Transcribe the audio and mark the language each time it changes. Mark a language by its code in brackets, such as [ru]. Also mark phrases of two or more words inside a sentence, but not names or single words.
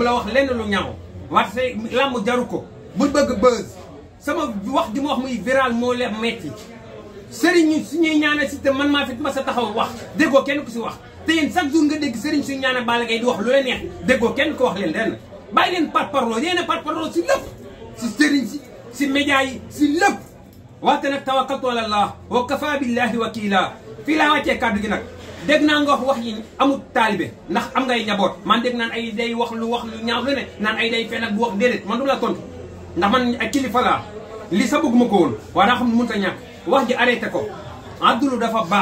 [wo] la wax lenn lu ñaaw wante làmb jaru ko bul bëgg buzz sama wax di ma wax muy viral moo leen metti sëriñ ñu suñuy ñaanal Siteu man maa fi ma sa taxaw wax déggoo kenn ku si wax te yéen [fr] chaque jour [wo] nga dégg sëriñ suñu ñaanal Balla Gaye di wax lu leen neex déggoo kenn ko wax leen lenn bàyyi leen parparloo yéen a parparloo si lépp si sëriñ si média yi si lépp waxte nag [ar] توكلت على الله وكفى بالله وكيلا [wo] fii laa wàccee kàddu gi nag dégg naa nga wax yi amul taalibe ndax am ngay njaboot man dégg naan ay day wax lu ñaaw lu ne naan ay day fen ak bu wax déedéet man du la tontu ndax man ay kilifa laa lii sa bëgguma ko woon waaye daa xam ne mënut a ñàkk wax ji arrêté ko addulu dafa